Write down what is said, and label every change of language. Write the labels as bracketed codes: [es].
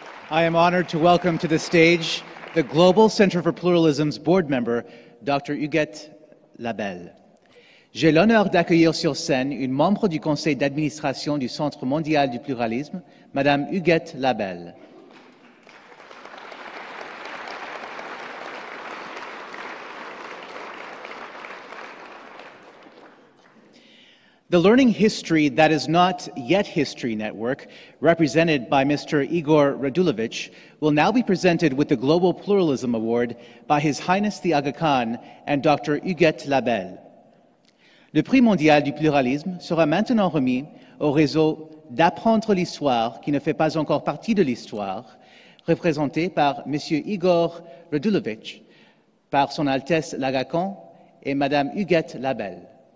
[en] I am honored to welcome to the stage the Global Center for Pluralism's board member, Dr. Huguette Labelle. [fr] J'ai l'honneur d'accueillir sur scène une membre du conseil d'administration du Centre mondial du pluralisme, Madame Huguette Labelle. [en] The Learning History That Is Not Yet History Network, represented by Mr. Igor Radulovich, will now be presented with the Global Pluralism Award by His Highness the Aga Khan and Dr. Huguette Labelle. [fr] Le Prix mondial du pluralisme sera maintenant remis au réseau d'apprendre l'histoire qui ne fait pas encore partie de l'histoire, représenté par M. Igor Radulovich, par Son Altesse l'Aga Khan et Madame Huguette Labelle.